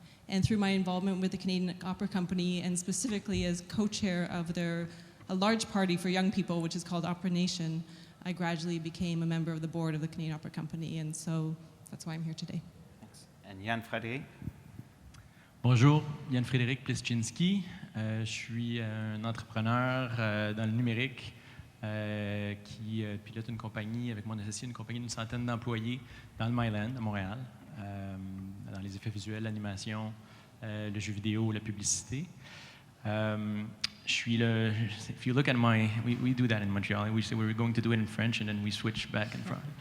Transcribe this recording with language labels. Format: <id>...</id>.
<en>And through my involvement with the Canadian Opera Company, and specifically as co-chair of a large party for young people, which is called Opera Nation, I gradually became a member of the board of the Canadian Opera Company, and so that's why I'm here today. Thanks. And Jan-Fryderyk?</en> <fr>Bonjour, Jan-Fryderyk Pleszcynski. Je suis un entrepreneur dans le numérique qui pilote une compagnie avec mon associé, une compagnie d'une centaine d'employés dans le Myland, à Montréal, dans les effets visuels, l'animation, le jeu vidéo, la publicité.</fr> <en>If you look at we do that in Montreal. We say we were going to do it in French and then we switch back and forth.</en>